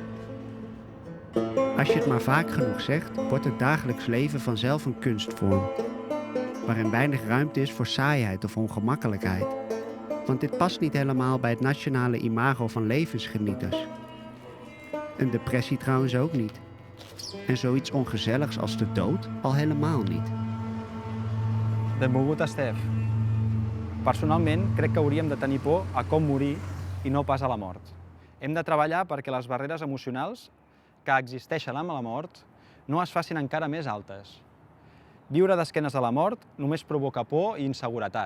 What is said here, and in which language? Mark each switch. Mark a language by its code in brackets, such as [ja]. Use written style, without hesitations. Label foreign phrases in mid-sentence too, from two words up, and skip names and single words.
[nl] Als je het maar vaak genoeg zegt, wordt het dagelijks leven vanzelf een kunstvorm. Waarin weinig ruimte is voor saaiheid of ongemakkelijkheid. Want dit past niet helemaal bij het nationale imago van levensgenieters. Een depressie trouwens ook niet. En zoiets ongezelligs als de dood al helemaal niet. [ca] Benvolgut, Estef. Personalment, crec que hauríem de tenir por a com morir i no pas a la mort. Hem de treballar perquè les barreres emocionals que existeixen amb la mort no es facin encara més altes. Viure d'esquenes a la mort només provoca por i inseguretat.